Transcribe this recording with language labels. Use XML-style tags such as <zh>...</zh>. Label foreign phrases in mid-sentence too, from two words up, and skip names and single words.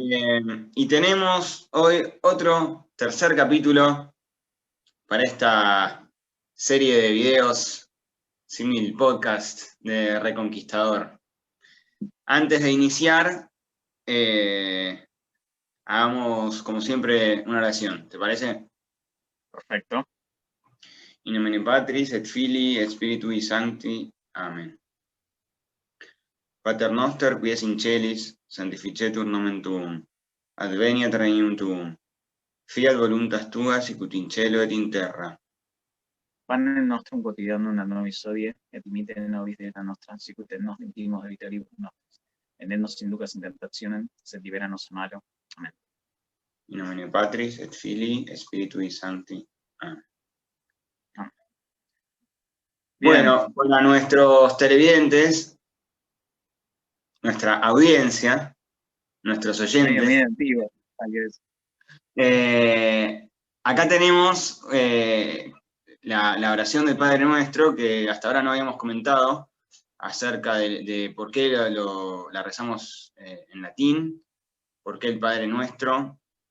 <es>Y tenemos hoy otro tercer capítulo para esta serie de videos, símil podcast de Reconquistador. Antes de iniciar, eh, hagamos como siempre una oración, ¿te parece? Perfecto.</es> <la>In nomine Patris et Filii et Spiritui Sancti. Amén. Pater noster, qui es in celis, sanctificetur nomen tuum. Adveniat regnum tuum. Fiat voluntas tua, sicut in cielo et in terra. Pane nostrum quotidianum nobis hodie, et dimitte nobis debita nostra, sicut et nos dimitimos debitoribus nostris. Et ne nos inducas in tentationem, sed libera nos malo. Amén. In nomine Patris et Filii et Spiritui Sancti. Amén.</la> <es>Bien. Bueno, para nuestros televidentes, nuestra audiencia, nuestros Medio oyentes, antiguo. Tal vez. acá tenemos la oración del Padre Nuestro que hasta ahora no habíamos comentado acerca de por qué la rezamos en latín, por qué el Padre Nuestro.</es>